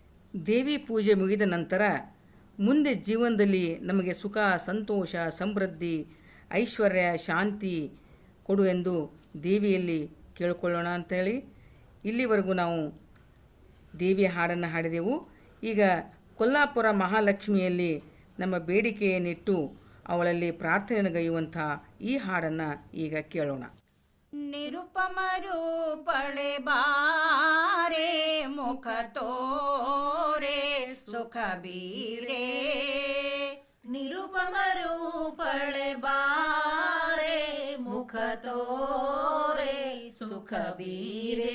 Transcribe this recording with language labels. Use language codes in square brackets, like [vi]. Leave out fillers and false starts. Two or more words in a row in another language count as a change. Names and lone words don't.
[kn] ದೇವಿ ಪೂಜೆ ಮುಗಿದ ನಂತರ ಮುಂದೆ ಜೀವನದಲ್ಲಿ ನಮಗೆ ಸುಖ, ಸಂತೋಷ, ಸಮೃದ್ಧಿ, ಐಶ್ವರ್ಯ, ಶಾಂತಿ ಕೊಡು ಎಂದು ದೇವಿಯಲ್ಲಿ ಕೇಳಿಕೊಳ್ಳೋಣ ಅಂತೇಳಿ ಇಲ್ಲಿವರೆಗೂ ನಾವು ದೇವಿಯ ಹಾಡನ್ನು ಹಾಡಿದೆವು. ಈಗ ಕೊಲ್ಲಾಪುರ ಮಹಾಲಕ್ಷ್ಮಿಯಲ್ಲಿ ನಮ್ಮ ಬೇಡಿಕೆಯನ್ನಿಟ್ಟು ಅವಳಲ್ಲಿ ಪ್ರಾರ್ಥನೆಗೈಯುವಂಥ ಈ ಹಾಡನ್ನು ಈಗ ಕೇಳೋಣ. ನಿರುಪಮ ರೂಪಳೆ ಬಾರೆ ಮುಖ ತೋರೆ ಸುಖ ಬೀರೆ. ನಿರುಪಮ ರೂಪಳೆ ಬಾರೆ ಮುಖ ತೋರೆ ಸುಖ ಬೀರೆ.